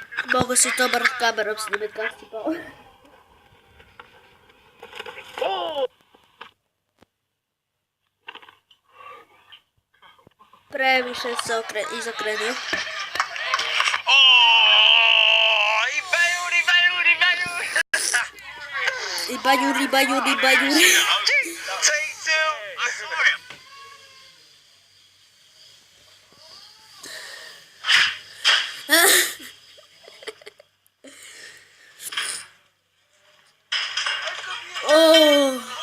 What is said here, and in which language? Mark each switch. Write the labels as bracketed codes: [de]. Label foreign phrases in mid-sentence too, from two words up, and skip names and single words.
[hr] Mogu si to bar kamerom snimit kak si pao. Previše se izokrenio. [en] Oh, he bailed, he bailed, he bailed. I banjuri. Take two. I saw him. Oh.